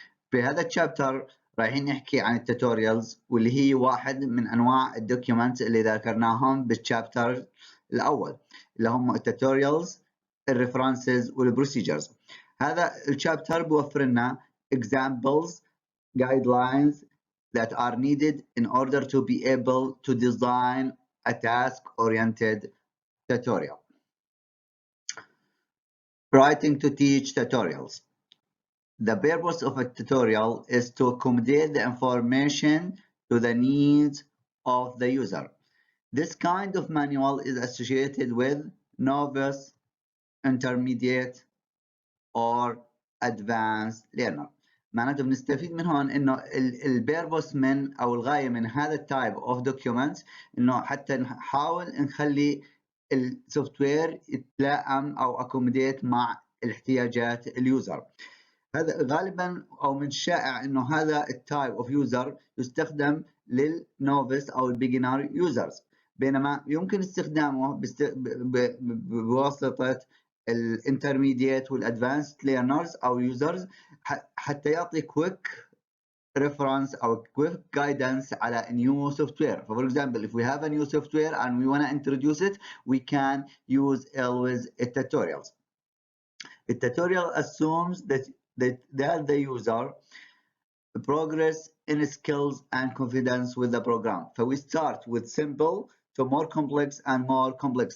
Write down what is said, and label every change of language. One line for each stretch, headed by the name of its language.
Arabic: في هذا الشابتر رايحين نحكي عن التوتوريالز واللي هي واحد من انواع الدوكيومنتس اللي ذكرناهم بالشابتر الاول اللي هم التوتوريالز الريفرنسز والبروسيجرز. هذا الشابتر بوفر لنا
English: examples guidelines that are needed in order to be able to design a task oriented tutorial. Writing to teach tutorials. The purpose of a tutorial is to accommodate the information to the needs of the user. This kind of manual is associated with novice, intermediate, or advanced learner.
Arabic: معناته بنستفيد من هون انه البيربوس من او الغايه من هذا التايب اوف دوكيومنتس انه حتى نحاول نخلي السوفت وير يتلائم او اكوموديت مع الاحتياجات اليوزر. هذا غالبا او من الشائع انه هذا التايب اوف يوزر يستخدم للنوفيس او البيجنر يوزرز، بينما يمكن استخدامه بواسطه الانترميديت والادفانسد ليرنرز او يوزرز حتى يعطي كويك
English: reference or quick guidance
Arabic: على
English: a new software. For example, if we have a new software and we want to introduce it, we can use always a tutorials. The tutorial assumes that the user progress in skills and confidence with the program. So we start with simple to more complex and more complex.